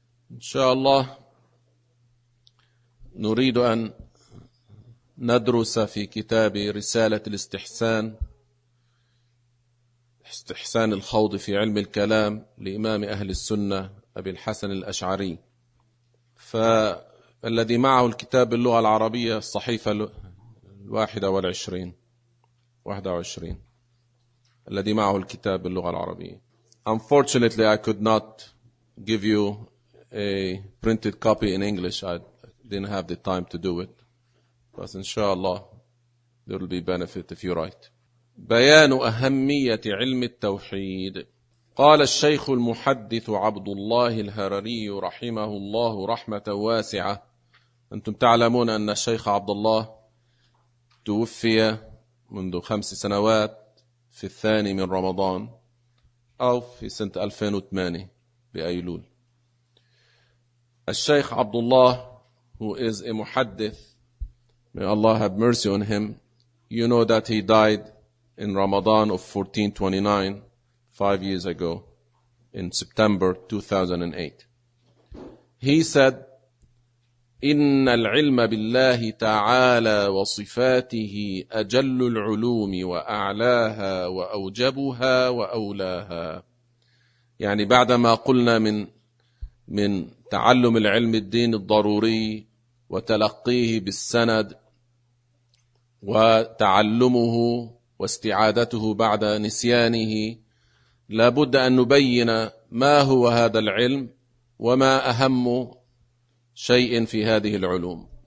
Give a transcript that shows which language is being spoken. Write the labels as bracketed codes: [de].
[ar] إن شاء الله نريد أن ندرس في كتاب رسالة الاستحسان، استحسان الخوض في علم الكلام، لإمام أهل السنة أبي الحسن الأشعري. فالذي معه الكتاب باللغة العربية الصحيفة 21، الذي معه الكتاب باللغة العربية. [en] Unfortunately, I could not give you a printed copy in English. I didn't have the time to do it. But inshallah, there will be benefit if you write. [ar] بيان أهمية علم التوحيد. قال الشيخ المحدث عبد الله الهرري رحمه الله رحمة واسعة. أنتم تعلمون أن الشيخ عبد الله توفي منذ 5 سنوات في 2 رمضان أو في سنة 2008 بأيلول. [en] الشيخ عبد الله who is a محدث, may Allah have mercy on him, you know that he died in Ramadan of 1429, 5 years ago, in September 2008. He said, [ar] إن العلم بالله تعالى وصفاته أجل العلوم وأعلاها وأوجبها وأولاها. يعني بعدما قلنا من تعلم العلم الدين الضروري وتلقيه بالسند وتعلمه واستعادته بعد نسيانه، لابد أن نبين ما هو هذا العلم وما أهم شيء في هذه العلوم.